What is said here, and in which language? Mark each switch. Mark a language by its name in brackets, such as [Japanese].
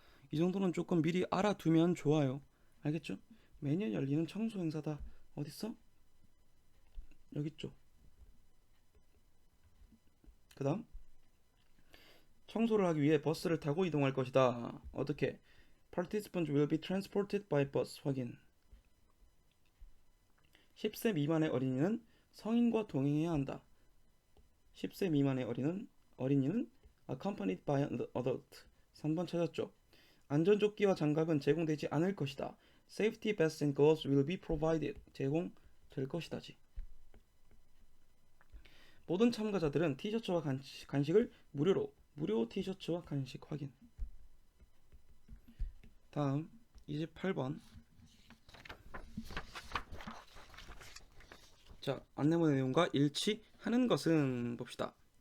[Korean] 이 정도는 조금 미리 알아두면 좋아요. 알겠죠? 매년 열리는 청소 행사다. 어딨어? 여기 있죠. 그 다음 청소를 하기 위해 버스를 타고 이동할 것이다. 어떻게? [English] Participants will be transported by bus. [Korean] 확인. 10세 미만의 어린이는 성인과 동행해야 한다. 10세 미만의 어린이는 [English] accompanied by an adult. [Korean] 3번 찾았죠. 안전조끼와 장갑은 제공되지 않을 것이다. [English] Safety vests and gloves will be provided. [Korean] 제공될 것이다지. 모든 참가자들은 티셔츠와 간식을 무료 티셔츠와 간식 확인. 다음 28번. 자, 안내문의 내용과 일치하는 것은 봅시다.